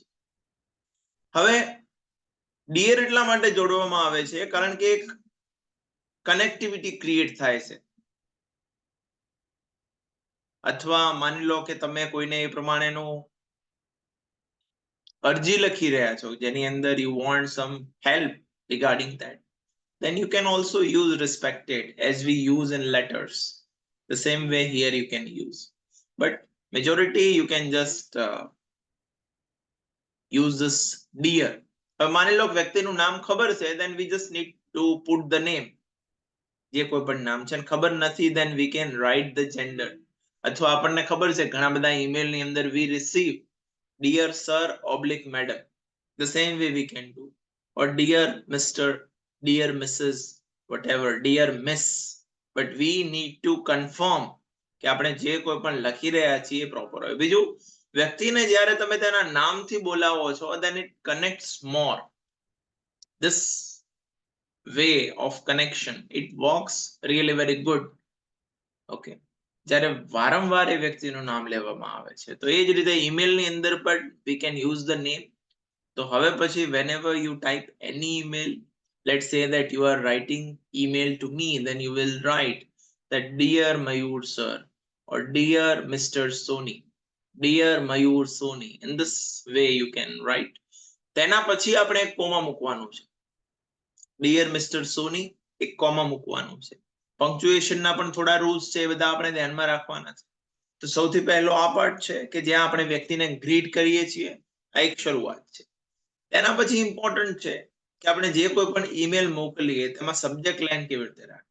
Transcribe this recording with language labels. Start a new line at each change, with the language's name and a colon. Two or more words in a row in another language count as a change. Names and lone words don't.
Gujarati: હવે ડિયર એટલા માટે જોડવામાં આવે છે કારણ કે એક
English: connectivity create
Gujarati: થાય છે. અથવા માની લો કે તમે કોઈને એ પ્રમાણેનું અરજી લખી રહ્યા છો જેની અંદર
English: you want some help regarding that, then you can also use respected as we use in letters. The same way here you can use, but majority you can just use this dear.
Gujarati: હવે માની લો વ્યક્તિનું નામ ખબર છે,
English: then we just need to put the name.
Gujarati: જે કોઈ પણ નામ છે ખબર નથી,
English: then we can write the gender.
Gujarati: અથવા આપણને ખબર છે ઘણા બધા ઈમેલની અંદર
English: we receive dear sir oblique madam, the same way we can do, or dear Mr, dear Mrs, whatever, dear Miss, but we need to confirm
Gujarati: કે આપણે જે કોઈ પણ લખી રહ્યા છીએ પ્રોપર હોય. બીજું, વ્યક્તિને જ્યારે તમે તેના નામથી બોલાવો છો
English: then it connects more. This way of connection, it works really very good.
Gujarati: Okay, જ્યારે વારંવાર એ વ્યક્તિનું નામ લેવામાં આવે છે તો એ જ રીતે ઈમેલની અંદર પણ
English: we can use the name.
Gujarati: તો હવે પછી
English: whenever you type any email, let's say that you are writing email to me, then you will write that dear Mayur sir, or dear Mr. Soni, dear Mayur Soni. In this way you can write.
Gujarati: તેના પછી આપણે એક કોમા મૂકવાનું છે.
English: dear Mr. Soni,
Gujarati: એક કોમા મૂકવાનું છે. પંક્ચ્યુએશનના પણ થોડા રૂલ્સ છે, એ બધા આપણે ધ્યાનમાં રાખવાના છે. તો સૌથી પહેલો આ પાર્ટ છે કે જ્યાં આપણે વ્યક્તિને ગ્રીટ કરીએ છીએ, આ એક શરૂઆત છે. તેના પછી ઇમ્પોર્ટન્ટ છે કે આપણે જે કોઈ પણ ઈમેલ મોકલીએ તેમાં
English: subject line
Gujarati: કેવી રીતે રાખવી.